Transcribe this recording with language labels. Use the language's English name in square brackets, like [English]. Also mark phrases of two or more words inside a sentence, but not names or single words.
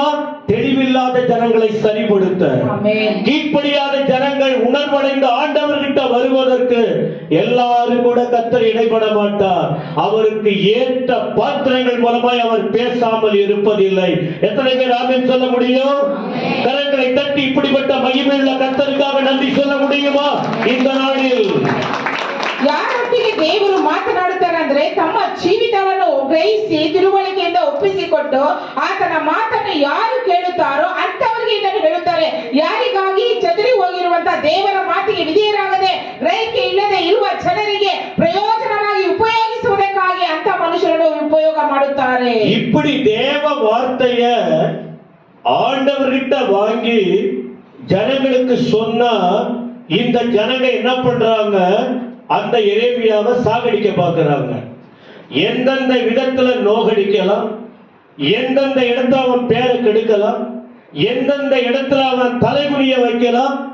[Tamil] தெளிவில்லாத ஜனங்களை சரிபடுத்த, கீழ்ப்படியாத ஜனங்கள் உணர்வடைந்த ஆண்டவர்கிட்ட வருவதற்கு எல்லாரும் கூட கர்த்தர் இடைபட மாட்டார். அவருக்கு ஏற்ற பாத்திரங்கள் மூலமாய் அவர் பேசாமல் இருப்பதில்லை. எத்தனை பேர் ஆமென் சொல்ல முடியும்? கரங்களை தட்டி இப்படிப்பட்ட மகிமையுள்ள கர்த்தருக்காக நன்றி சொல்ல முடியுமா இந்த நாளில்? [Kannada] ಯಾರೊಟ್ಟಿಗೆ ದೇವರು ಮಾತನಾಡುತ್ತಾರೆ ಅಂದ್ರೆ ತಮ್ಮ ಜೀವಿತವನ್ನು ಗ್ರಹಿಸಿ ತಿಳುವಳಿಕೆಯಿಂದ ಒಪ್ಪಿಸಿಕೊಟ್ಟು ಆತನ ಮಾತನ್ನು ಯಾರು ಕೇಳುತ್ತಾರೋ ಅಂತವರಿಗೆ ಇದನ್ನು ಹೇಳುತ್ತಾರೆ. ಯಾರಿಗಾಗಿ ಚದುರಿ ಹೋಗಿರುವಂತಹ ದೇವರ ಮಾತಿಗೆ ವಿಧೇಯರಾಗದೆ ಗ್ರಹಿಕೆ ಇಲ್ಲದೆ ಇರುವ ಜನರಿಗೆ ಪ್ರಯೋಜನವಾಗಿ ಉಪಯೋಗಿಸುವುದಕ್ಕಾಗಿ ಅಂತ ಮನುಷ್ಯರನ್ನು ಉಪಯೋಗ ಮಾಡುತ್ತಾರೆ. [Tamil] இப்படி தேவ வார்த்தைய ஆண்டவர்கிட்ட வாங்கி ஜனங்களுக்கு சொன்னா இந்த ஜனங்க என்ன பண்றாங்க? அந்த எரேமியாவை சாகடிக்க பார்க்கிறாங்க. எந்தெந்த விதத்துல நோகடிக்கலாம், எந்தெந்த இடத்துல அவன் பேரை கெடுக்கலாம், எந்தெந்த இடத்துல அவன் தலைகுனிய வைக்கலாம்.